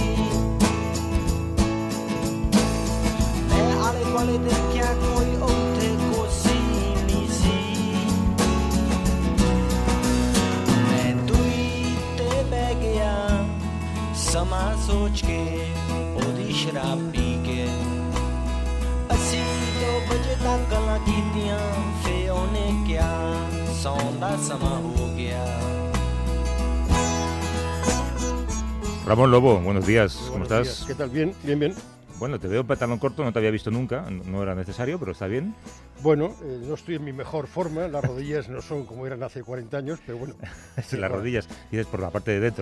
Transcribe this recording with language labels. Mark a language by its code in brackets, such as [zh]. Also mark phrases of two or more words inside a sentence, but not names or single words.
[pa] ਮੈਂ ਆਲੇ ਦੁਆਲੇ ਦੇਖਿਆ ਕੋਈ ਉੱਥੇ ਕੁਰਸੀ ਨਹੀਂ ਸੀ ਮੈਂ ਦੂਰੀ ਤੇ ਬਹਿ ਗਿਆ ਸਮਾਂ ਸੋਚ ਕੇ ਉਹਦੀ ਸ਼ਰਾਬ ਪੀ ਕੇ ਅਸੀਂ 2 ਵਜੇ ਤੱਕ ਗੱਲਾਂ ਕੀਤੀਆਂ ਫੇ ਉਹਨੇ ਕਿਹਾ ਸੌਣ ਦਾ ਸਮਾਂ ਹੋ ਗਿਆ [es] Ramón Lobo, buenos días, ¿cómo estás? Días. ¿Qué tal? Bien, bien, bien. Bueno, te veo en pantalón corto, no te había visto nunca, no era necesario, pero está bien. Bueno, no estoy en mi mejor forma, las rodillas no son como eran hace 40 años, pero bueno. Las rodillas, dices por la parte de dentro.